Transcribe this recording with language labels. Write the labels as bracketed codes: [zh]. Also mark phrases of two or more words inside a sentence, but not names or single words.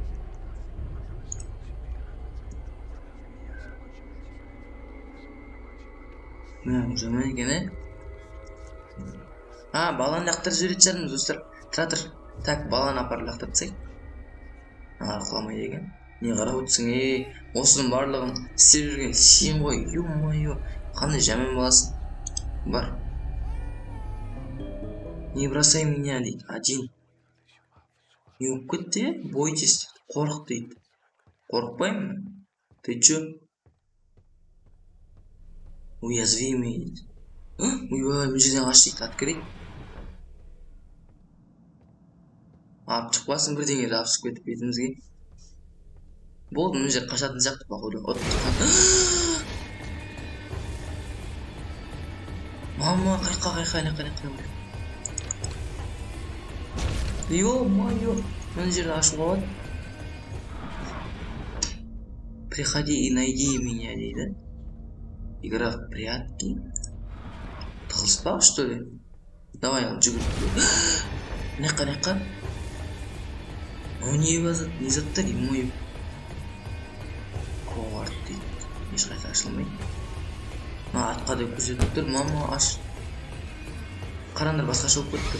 [kk] Жаман екен, баланы лақтырып жіберетін шығармыз достар. Тұра тұр. Так, баланы апарып лақтырып тастайық. Құламайды екен. Не қарап отырсың, осының барлығын істеп жүрген сен ғой, ё-моё, қандай жаман баласың. Бар. [ru] Не бросай меня дейді, один. [kk] Не болып кетті, бойтесь, қорық дейді. [ru] Қорықпаймын. Ты чё? Уязвимый дейді. [kk] Ойбай, мына жерден қаш дейді, открыть. Алып шықпасын, бірдеңелер алып шығып кетіп бетімізге. Болды, мына жер қашатын сияқты походу. Мама, қайқа. Ё-моё, мына жерді ашуға болады. [ru] Приходи и найди меня дейді. Игра в прятки. Тығылыспақ, что ли? Давай, [kk] жүгіріп. Неққа. Не заттар, [ru] мой ковард [kk] дейді. Ешқайсы ашылмайды. Атқа деп көрсетіп тұр. Мама, аш. Қараңдар, басқаша болып кетті.